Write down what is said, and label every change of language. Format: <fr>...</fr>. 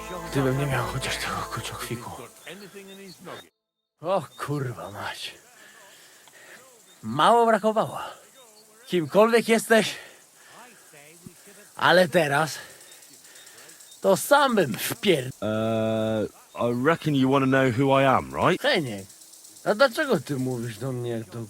<pl>Gdybym nie miał chociaż tego kociokwiku. O kurwa mać. Mało brakowało. Kimkolwiek jesteś, ale teraz to sam bym wpierd...</pl> <en>I reckon you want to know who I am, right?</en> <pl>Ranyek, a dlaczego ty mówisz do mnie jak do...</pl>